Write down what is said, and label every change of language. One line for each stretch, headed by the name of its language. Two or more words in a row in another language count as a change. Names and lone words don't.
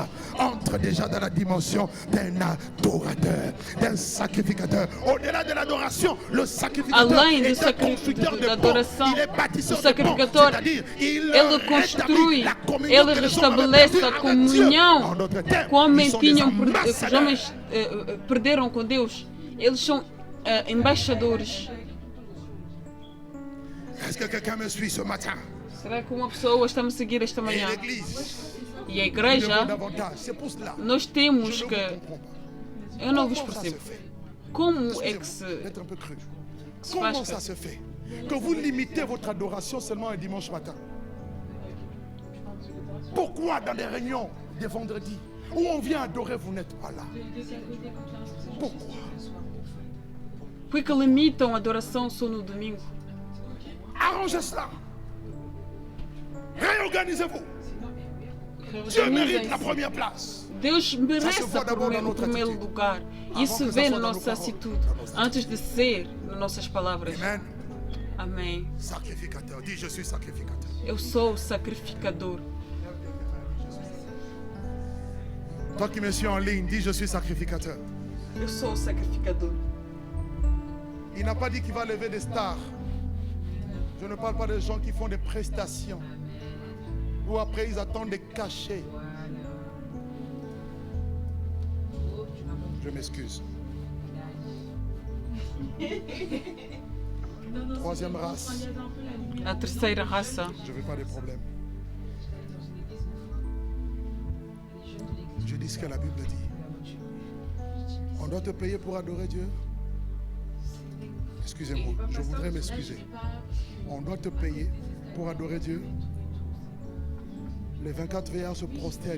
French: Entre déjà dans la dimension d'un adorateur, d'un sacrificateur. Au-delà de l'adoration, le sacrificateur
Portuguese: Além
French: est
Portuguese: do
French: un constructeur de
Portuguese: da
French: ponts.
Portuguese: adoração,
French: Il est
Portuguese: o
French: bâtisseur de ponts.
Portuguese: sacrificador,
French: C'est-à-dire, il
Portuguese: ele
French: rétablit
Portuguese: construi,
French: la communion
Portuguese: ele
French: que les hommes avaient
Portuguese: restabelece
French: perdue
Portuguese: a
French: avec
Portuguese: comunhão
French: Dieu. En d'autres termes,
Portuguese: que homens
French: ils sont des
Portuguese: tinham, que os
French: ambassadeurs.
Portuguese: homens perderam com Deus. Eles são embaixadores.
French: Est-ce que quelqu'un me suit ce matin?
Portuguese: Será que uma pessoa está me seguir esta
French: Et
Portuguese: manhã?
French: l'église,
Portuguese: E a
French: nous devons
Portuguese: igreja,
French: davantage. C'est pour cela.
Portuguese: nós
French: Je
Portuguese: temos
French: ne vous
Portuguese: que.
French: comprends pas.
Portuguese: Eu não vos
French: Comment ça se
Portuguese: percebo.
French: fait?
Portuguese: Como é que
French: Excusez-moi d'être un peu cru.
Portuguese: se
French: Comment
Portuguese: faz?
French: ça se fait que vous limitez votre adoration seulement un dimanche matin? Pourquoi dans des réunions des vendredis où on vient adorer, vous n'êtes pas là? Pourquoi?
Portuguese: Por que limitam a adoração só no domingo?
French: Arrangez cela. Réorganisez-vous. Dieu mérite la
Portuguese: Reorganizem-se.
French: première place.
Portuguese: Deus merece
French: voit d'abord dans
Portuguese: o
French: notre
Portuguese: primeiro atitude. lugar.
French: Avant
Portuguese: Isso
French: que
Portuguese: vê
French: ça
Portuguese: na
French: soit dans nos
Portuguese: nossa
French: paroles,
Portuguese: atitude,
French: dans nos
Portuguese: antes de ser nas nossas palavras.
French: Amen.
Portuguese: Amém.
French: Sacrificateur. Dis, je suis sacrificateur.
Portuguese: Eu sou o sacrificador.
French: Toi qui me suis en ligne, dis, je suis sacrificateur.
Portuguese: Eu sou o sacrificador.
French: Il n'a pas dit qu'il va lever des stars. Je ne parle pas des gens qui font des prestations. Ou après ils attendent des cachets. Je m'excuse. Troisième race.
Portuguese: A terceira raça.
French: Je ne veux pas de problème. Je dis ce que la Bible dit. On doit te payer pour adorer Dieu. Excusez-moi, je voudrais m'excuser. On doit te payer pour adorer Dieu. Les 24 veillards se prosternent.